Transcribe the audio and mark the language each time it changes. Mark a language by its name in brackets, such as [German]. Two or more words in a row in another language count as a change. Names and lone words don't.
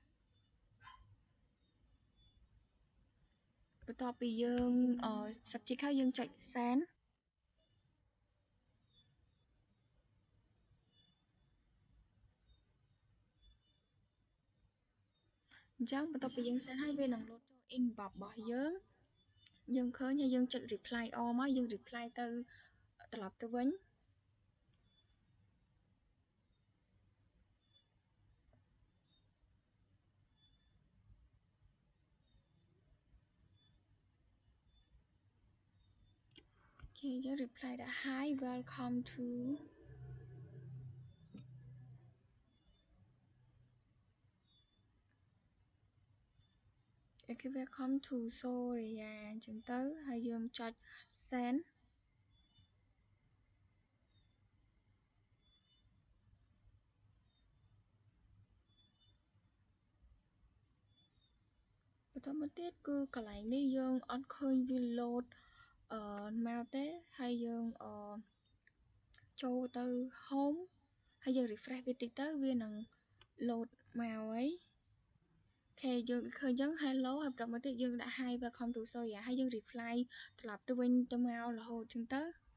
[Khmer] បន្ទាប់ពីយើង subject ហើយយើងចុច send អញ្ចឹងបន្ទាប់ពីយើង send ហើយវានឹង load ចូល inbox របស់យើងឃើញហើយយើងចុច [English] reply all [Khmer] មកយើង reply ទៅត្រឡប់ទៅវិញ អូខេយើង reply ដាក់ [English] hi welcome to okay welcome to Soria [Khmer] អញ្ចឹងទៅហើយយើងចុច send បន្តមកទៀតគឺកន្លែងនេះយើងអត់ឃើញវា load មក ទេហើយយើងចូលទៅ home ហើយយើង refresh វាតិចទៅវានឹង load មកហើយអូខេយើងឃើញអញ្ចឹង hello ហើយបន្តមកទៀតយើងដាក់ [English] hi welcome to Soria [Khmer] ហើយយើង reply ត្រឡប់ទៅវិញទៅមករហូតអញ្ចឹងទៅ